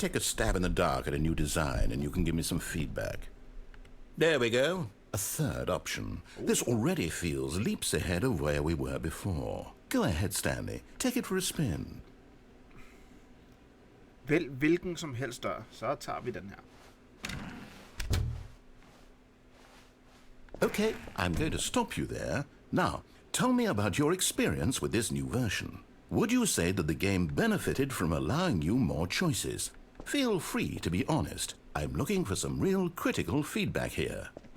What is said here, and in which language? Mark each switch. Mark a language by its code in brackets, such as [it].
[en] take a stab in the dark at a new design, and you can give me some feedback. There we go. A third option. This already feels leaps ahead of where we were before. Go ahead, Stanley. Take it for a spin. [da] Vælg hvilken som helst dør, så tager vi den her. [en] Okay, I'm going to stop you there. Now, tell me about your experience with this new version. Would you say that the game benefited from allowing you more choices? Feel free to be honest. I'm looking for some real critical feedback here.